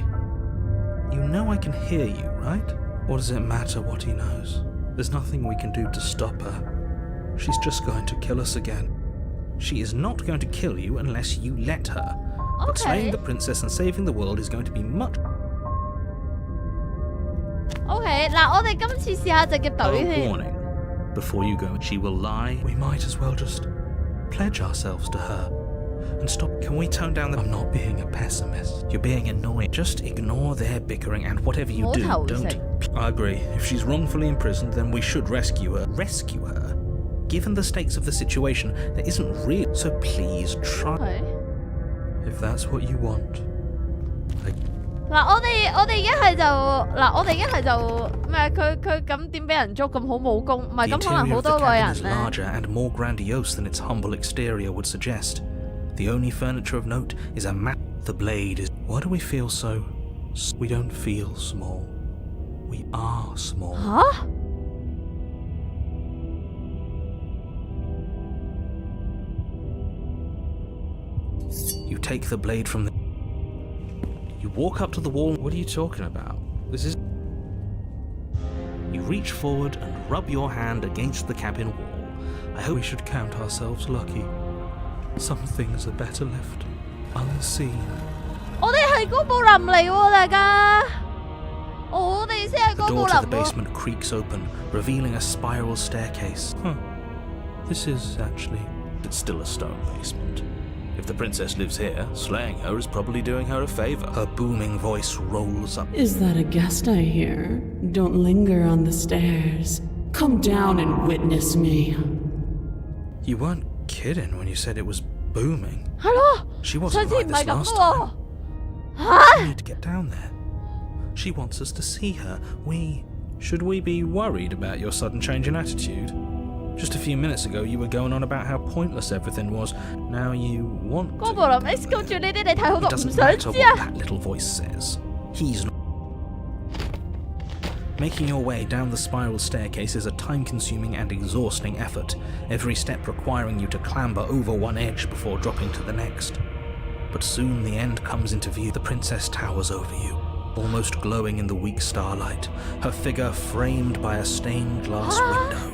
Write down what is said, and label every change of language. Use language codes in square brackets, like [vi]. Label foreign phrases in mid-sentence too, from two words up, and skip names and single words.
[en] You know I can hear you, right? What does it matter what he knows? There's nothing we can do to stop her. She's just going to kill us again. She is not going to kill you unless you let her. But slaying the princess and saving the world is going to be much... [yue] OK， 嗱，我哋今次試下隻嘅隊先。 [en] warning. Before you go, she will lie. We might as well just pledge ourselves to her. And stop. Can we tone down the... I'm not being a pessimist. You're being annoying. Just ignore their bickering and whatever you do, don't... I agree. If she's wrongfully imprisoned, then we should rescue her. Rescue her? Given the stakes of the situation, there isn't real... So please try... If that's what you want. [yue] 嗱，我哋一係就咩？佢咁點俾人捉咁好武功？唔係咁可能好多個人咧。 [en] larger and more grandiose than its humble exterior would suggest. The only furniture of note is a map. The blade is... Why do we feel so... We don't feel small. We are small. [yue] 嚇？ [en] You take the blade from the... You walk up to the wall. What are you talking about? This is... You reach forward and rub your hand against the cabin wall. I hope we should count ourselves lucky. Some things are better left unseen. [yue] 我哋係高布林嚟喎，大家。我哋先係 [en] The [yue] 高布 [en] door [yue] 林 [en] to the [yue] 喎。 [en] basement creaks open, revealing a spiral staircase. Huh. This is actually... It's still a stone basement. If the princess lives here, slaying her is probably doing her a favor. Her booming voice rolls up. Is that a guest I hear? Don't linger on the stairs. Come down and witness me. You weren't kidding when you said it was booming. [yue] 係咯， [en] She wasn't [yue] 上次 [en] like [yue] 唔 [en] this [yue] 係咁 [en] last [yue] 喎 [en] time. [yue] 嚇？ [en] We need to get down there. She wants us to see her. Should we be worried about your sudden change in attitude? Just a few minutes ago, you were going on about how pointless everything was. Now you want to. [yue] 高布林 X 公主呢啲你睇好 [en] It [yue] 多唔 [en] doesn't [yue] 想 [en] matter [yue] 知 [en] what [yue] 啊！ [en] that little voice says. He's not. Making your way down the spiral staircase is a time-consuming and exhausting effort, every step requiring you to clamber over one edge before dropping to the next. But soon the end comes into view. The princess towers over you, almost glowing in the weak starlight, her figure framed by a stained glass window.